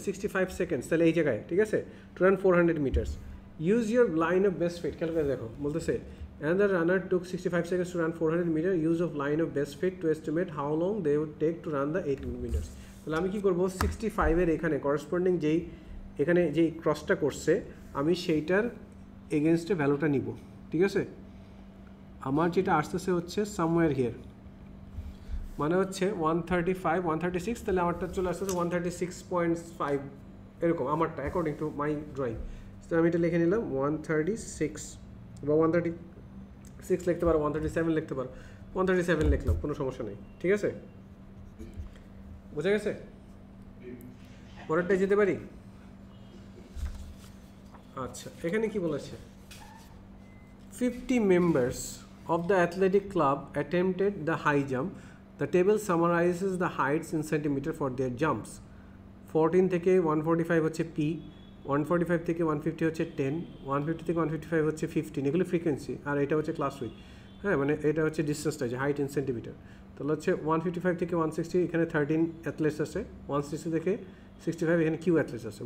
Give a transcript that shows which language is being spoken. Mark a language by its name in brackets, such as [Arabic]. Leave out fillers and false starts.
[English] 65 seconds [Bangla] তাহলে এই জায়গায়, ঠিক আছে, [English] to run 400 meters. Use your line of best fit, [Bangla] খেয়াল করে দেখো বলতেছে [English] another runner took 65 seconds to run 400 meters. Use of line of best fit to estimate how long they would take to run the 8 meters. [Bangla] তাহলে আমি কি করব, 65 এর এখানে করসপন্ডিং যেই এখানে যেই ক্রসটা করছে আমি সেইটার এগেনস্টে ভ্যালুটা নিব, ঠিক আছে? আমার যেটা আসতেছে হচ্ছে সামওয়্যার হিয়ার, মানে হচ্ছে 135 136, তাহলে আমারটা চলে আসতেছে 136.5 এরকম আমারটা [English] According to my drawing. [Bangla] তো আমি এটা লিখে নিলাম 136 বা 136 লিখতে পারো, 137 লিখতে পারো, 137 লিখলাম, কোনো সমস্যা নেই, ঠিক আছে? বুঝা গেছে? পরেরটায় যেতে পারি? আচ্ছা এখানে কি বলেছে, [English] 50 members of the athletic club attempted the high jump. The table summarizes the heights in centimeter for their jumps. [Bangla] 14 থেকে 145 হচ্ছে P, 145 থেকে 150 হচ্ছে 10, 150 থেকে 155 হচ্ছে 15, এগুলো ফ্রিকোয়েন্সি, আর এটা হচ্ছে ক্লাস উইথ, হ্যাঁ মানে এটা হচ্ছে ডিস্টেন্সটা যে হাইট ইন সেন্টিমিটার। তাহলে হচ্ছে 155 থেকে 160 এখানে 13 অ্যাথলেটস আছে, 160 থেকে 65 এখানে কিউ অ্যাথলেটস আছে।